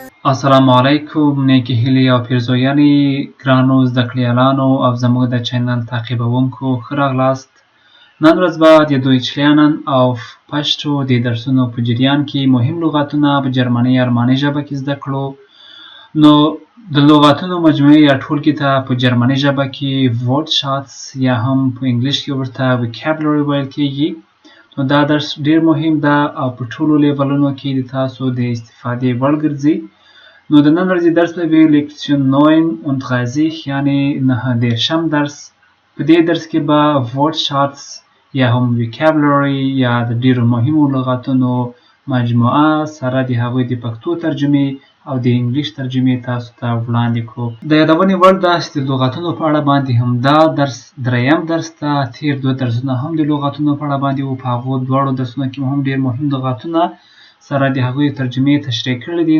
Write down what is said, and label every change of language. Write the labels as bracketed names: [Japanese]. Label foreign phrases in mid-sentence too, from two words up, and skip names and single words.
[Arabic] السلام علیکم [Pashto] نیکی هیلی او پیرزویانی ګرانو زده کړیالانو او زموږ د چینل تعقیبونکو ښه راغلاست. نن ورځ به د دویچ lernen auf پشتو د درسونو په جریان کې مهم لغاتونه په جرمني ارماني ژبه کې زده کړو. نو د لغاتونو مجموعې یا ټولګې ته په جرمني ژبه کې wortschatz یا هم په انګلیش کې ورته vocabulary ویل کېږي. نو دا درس ډیر مهم ده او په ټولو لیولونو کې د تاسو د استفادې وړ ګرځي. نو د نن ورځې درس به وي لیکچیون 39 یعنی 9 درس. په دې درس کې به wortschatz یا هم vocabulary یا د ډیرو مهمو لغاتونو مجموعه سره د هغوی د پښتو ترجمې او د انګلیش ترجمې تاسو ته وړاندې کړو. د یادونې وړ ده چې د لغاتونو په اړه باندې هم دا درس دریم درس ته تیر دوه درسونه هم د لغاتونو په اړه باندې وو. په هغو دواړو درسونو کې هم ډیر مهم لغاتونه سره د هغوی ترجمې تشریح کړي دي.